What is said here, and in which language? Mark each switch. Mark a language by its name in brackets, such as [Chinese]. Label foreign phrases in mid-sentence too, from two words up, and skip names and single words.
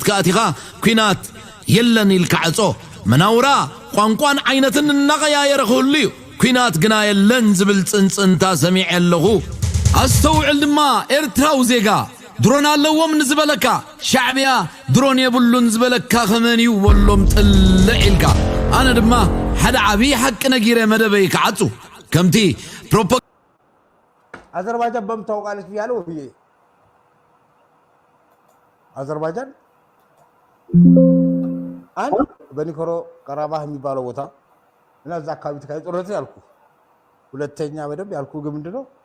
[Tigrinya] ከኣቲኻ ኩናት የለን ኢልካ ዕጾ መናውራ ቋንቋን ዓይነትን እናቀያየረ ክህሉ እዩ ኩናት ግና የለን ዝብል ጽንጽንታ ሰሚዕ ኣለኹ ኣስተውዕል ድማ ኤርትራዊ ዜጋ ድሮን ኣለዎም ንዝበለካ ሻዕብያ ድሮን የብሉን ዝበለካ ከመን እዩ ወሎም ጥልዕ ኢልካ ኣነ ድማ ሓደ ዓብዪ ሓቂ ነጊረ መደበይ ክዓጹ ከምቲ [Amharic] አዘርባይጃን በምን ታውቃለች ብያለሁ ብዬ አዘርባይጃን አንድ በኒኮሮ ቀራባህ የሚባለው ቦታ እና እዛ አካባቢ ተካሂዶ ጦርነት ያልኩ ሁለተኛ በደንብ ያልኩ ግን ምንድነው